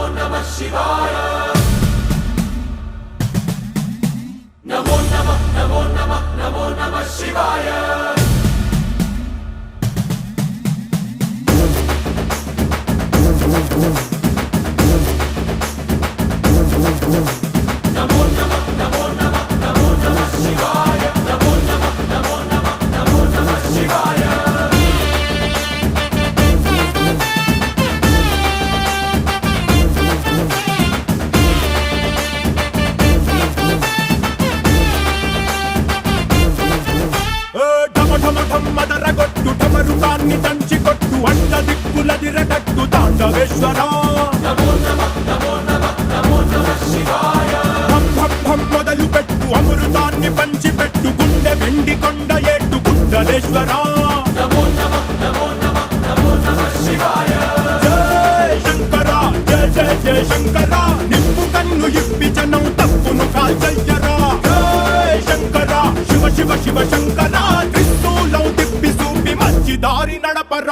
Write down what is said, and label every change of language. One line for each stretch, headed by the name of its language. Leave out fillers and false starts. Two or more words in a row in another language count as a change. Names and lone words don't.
Sanskrit: शिवाय नमो नमः नमो नमः नमो नमः शिवाय नमो नमः नमो नमः नमो नमः शिवाय नमो नमः नमो नमः नमो नमः शिवाय
Telugu: మదరగొట్టు టమరుకాన్ని దంచి కొట్టు అండ దిక్కులదిరగట్టు తాండవేశ్వరా
Sanskrit: नमो नमः नमो नमः नमो नमः शिवाय
Telugu: భం భం భం మొదలు పెట్టు అమృతాన్ని పంచిపెట్టు గుండె వెండి కొండ ఏట్టు గుండలేశ్వరా
Sanskrit: नमो नमः नमो नमः नमो नमः शिवाय
Telugu: జయ శంకర జయ జయ జయ శంకర నిప్పు కన్ను ఇప్పి జనం తప్పును కాల్చయ్యరా జయ శంకర శివ శివ శివ శంకర త్రిశూలం తిప్పి సూపి మంచి దారి నడపరా